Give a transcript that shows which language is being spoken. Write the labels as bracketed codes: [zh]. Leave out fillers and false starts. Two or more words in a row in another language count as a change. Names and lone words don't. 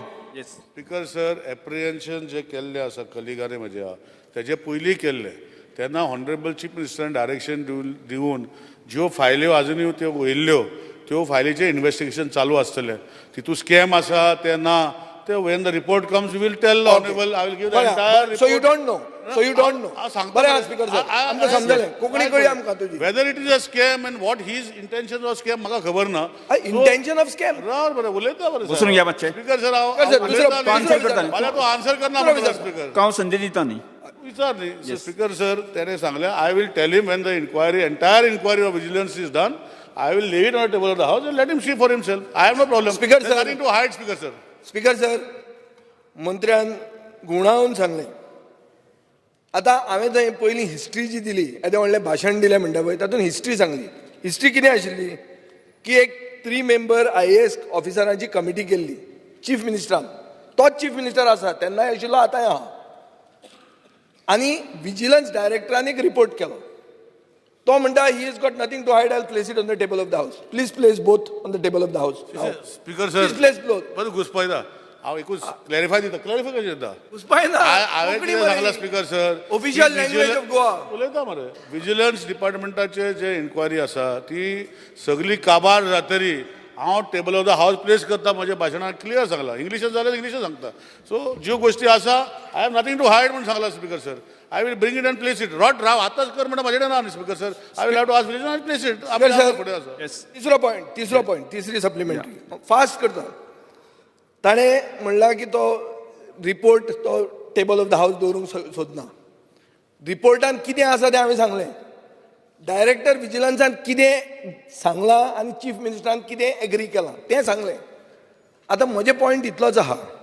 [kok] स्पीकर सर, एप्रिहेन्शन जे केल्लें आसा कलिगांनी म्हज्या, तेजे पयलीं केल्लें तेन्ना [en] honourable chief [kok] मिनिस्टरान डायरेक्शन दिवन ज्यो फायल्यो आजुनूय त्यो वयल्ल्यो त्यो फायलीचें इन्व्हेस्टिगेशन चालू आसतलें. तितून स्कॅम आसा ते ना, ते [en] when the report comes we will tell honourable. I will give the entire. so you don't know. [kok] बरें आहा स्पीकर सर, आमकां समजलें. कोंकणी कळ्ळी आमकां तुजी. [en] whether it is a scam and what his intention of scam [kok] म्हाका खबर ना. [en] intention of scam. [kok] राव बरें उलयता बरें बसून घ्या मातशें. [en] speaker sir, [kok] दुसरो आन्सर करता. फाल्यां तूं आन्सर करना म्हणटा स्पीकर. हांव संदी दिता न्ही. विचार न्ही. [en] speaker sir, [kok] तेणें सांगलें [en] I will tell him when the inquiry entire inquiry of vigilance is done, I will leave it on the table of the house and let him see for himself. I have no problem. Speaker, There's sir. nothing to hide, Speaker, sir. speaker sir, [kok] मंत्र्यान गुणावून सांगलें. आतां हांवें थंय पयलीं हिस्ट्री जी दिली, येदें व्हडलें भाशण दिलें म्हणटा पळय, तातूंत हिस्ट्री सांगली. हिस्ट्री कितें आशिल्ली की एक 3 मेंबर IAS ऑफिसरांची कमिटी केल्ली चीफ मिनिस्टरान. तोच चीफ मिनिस्टर आसा, तेन्नाय आशिल्लो, आतांय आहा. आनी विजिलन्स डायरेक्टरान एक रिपोर्ट केलो. तो म्हणटा [en] he is got nothing to hide, I place it on the table of the house. please place both on the table of the house. Speaker, sir. please place both. [kok] बरें घुसपयता. हांव एकूच क्लॅरिफाय दिता. क्लॅरिफाय कशें दिता? उस्पायना. हांवें कितें सांगलां [en] speaker sir, official language of Goa. [kok] उलयता मरे. विजिलन्स डिपार्टमेंटाचे जे इन्क्वायरी आसा ती सगळी काबार जातरी हांव [en] table of the house [kok] प्लेस करता म्हज्या भाशणान क्लियर सांगला इंग्लिशान जाल्यार इंग्लिशान सांगता सो ज्यो गोश्टी आसा [en] I have nothing to hide [kok] म्हणून सांगला [en] speaker sir I will bring it and place it right [kok] राव आतांच कर म्हणटा म्हाजे ना [en] speaker sir I will have to ask and place it [kok] फुडें आसा तिसरो पॉयंट तिसरी सप्लिमेंटरी फास्ट करता ताणें म्हणला की तो रिपोर्ट तो [en] table of the house [kok] दवरूंक सोदना रिपोर्टान कितें आसा तें हांवें सांगलें डायरेक्टर विजिलन्सान कितें सांगलां आनी चीफ मिनिस्टरान कितें एग्री केलां तें सांगलें आतां म्हजे पॉयंट इतलोच आहा